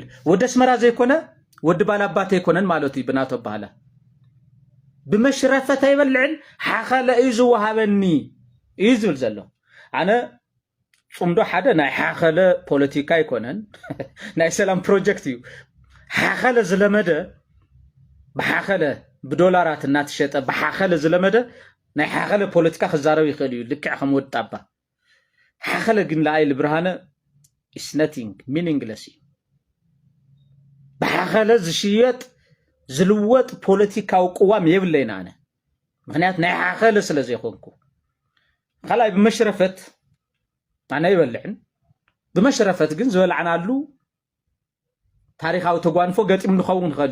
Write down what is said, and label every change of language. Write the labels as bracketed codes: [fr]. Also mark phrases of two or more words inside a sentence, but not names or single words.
[ti] ወዲ ኣስመራ ዘይኮነ ወዲ ባላባት ኣይኮነን ማለት እዩ ብናቶ ባህላ ብመሽረፈት ኣይበልዕን ሓኸለ እዩ ዝወሃበኒ እዩ ዝብል ዘሎ ኣነ ፅምዶ ሓደ ናይ ሓኸለ ፖለቲካ ኣይኮነን ናይ ሰላም ፕሮጀክት እዩ ሓኸለ ዝለመደ ብሓኸለ ብዶላራት እናትሸጠ ብሓኸለ ዝለመደ ናይ ሓኸለ ፖለቲካ ክዛረብ ይኽእል እዩ ልክዕ ከም ወዲ ጣባ ሓኸለ ግን ለኣይል ብርሃነ [en] is nothing meaningless [ti] ብሓኸለ ዝሽየጥ ዝልወጥ ፖለቲካዊ ቅዋም የብለይና ኣነ ምክንያት ናይ ሓኸለ ስለ ዘይኮንኩ ካልኣይ ብመሽረፈት ኣነ ይበልዕን ብመሽረፈት ግን ዝበልዓናሉ ታሪካዊ ተጓንፎ ገጢም ንኸውን ይኽእል